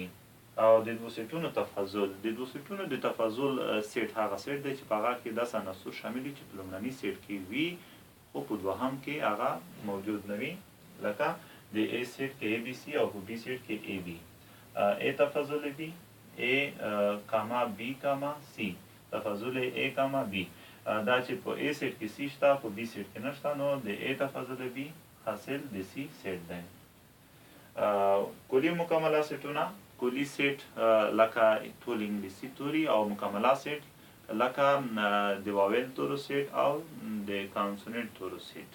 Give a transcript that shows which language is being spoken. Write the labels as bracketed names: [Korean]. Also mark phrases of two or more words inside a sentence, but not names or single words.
[Pashto] او د دوو سیټونو تفاضل سیټ هغه سیټ دی چې په هغه کې داسې عناصر شامل دي چې په لومړني سیټ کې وي خو په دوهم کې هغه موجود نه وي، لکه د A سیټ کې ABC او په B سیټ کې AB. A تفاضل B A کاما B کاما C تفاضل A کاما B دا چې په A سیټ کې C شته په B سیټ کې نشته نو د A تفاضل B حاصل د C سیټ دی. کلي مکمله سیټونه کلي سیټ لکه ټول انګلیسي توري او مکمله سیټ لکه د واویل تورو سیټ او د کانسوننټ تورو سیټ.